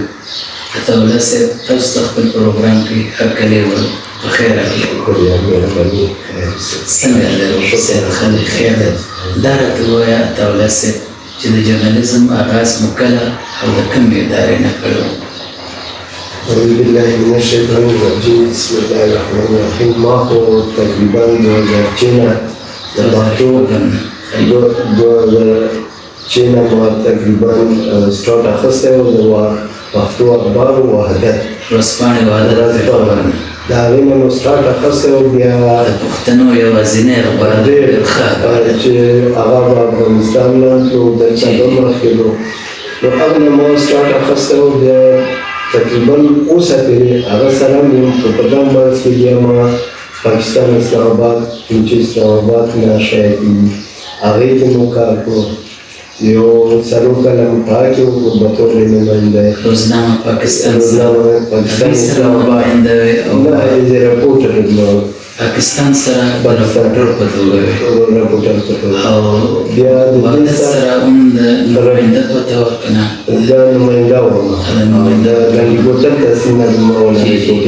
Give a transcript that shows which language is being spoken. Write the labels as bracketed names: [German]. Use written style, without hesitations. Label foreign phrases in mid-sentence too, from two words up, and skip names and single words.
[Pashto] عطاالله صاحب تاسو ته خپل پروګرام کې هرکلی وایو. بخیر راغلی. څنګه دی صاحب؟ خلک خیر دی. دا راته ووایه عطاالله صاحب چې د جرنالیزم آغاز مو کله او د کومې ادارې نه کړی و؟ [Arabic] أعوذ بالله من الشيطان الرجيم بسم الله الرحمن الرحيم. [Pashto] ما هو تقريبا 2006 د پښتو 2006 ما تقریبا سٹارټ اخیستی و د پښتو اخبار وحدت ورځپاڼې وحدت د هغې نه مو سټارټ اخیستی و. بیا د پښتنو یوازینی اخبار چې هغه په افغانستان نه تلو دلته به مخکې نو هغه نه مو سټارټ اخیستی و. بیا تقریبا اوسه پورې هغه سره مې په پردام برس کې بیا ما پاکستان اسلام آباد چې اسلام آباد نه شاید هغې کې مو کار کړو. یو څلور کاله مو په هغه کې وکړو په طور نماینده روزنامه پاکستان اسلام آباد نماینده وې او [English] as reporter [Pashto] پاکستان سره د رپورټر په توګه وې او بیا د دې وحدت سره هم د نماینده په توګه که نه؟ دا نماینده وم د لنډي کوتل تحصیل نه زما ولایت کې.